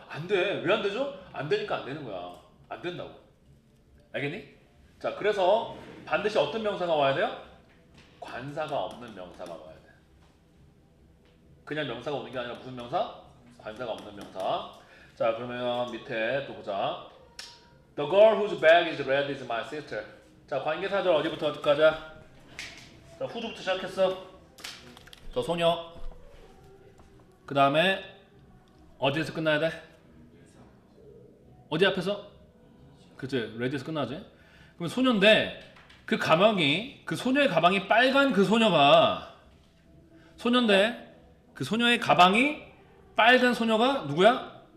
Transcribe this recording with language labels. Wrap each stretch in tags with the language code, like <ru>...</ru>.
<ko>안 돼. 왜 안 되죠? 안 되니까 안 되는 거야. 안 된다고. 알겠니? 자 그래서 반드시 어떤 명사가 와야 돼요? 관사가 없는 명사가 와야 돼. 그냥 명사가 오는 게 아니라 무슨 명사? 관사가 없는 명사. 자 그러면 밑에 또 보자.</ko> <en>The girl whose bag is red is my sister.</en> <ko>자 관계사절 어디부터 어디까지? 자 who부터 시작했어. 저 소녀. 그 다음에 어디에서 끝나야 돼? 어디 앞에서? 그치 레드에서 끝나지? 그럼 소녀인데 그 가방이 그 소녀의 가방이 빨간 그 소녀가 소녀인데 그 소녀의 가방이 빨간 소녀가 누구야?</ko>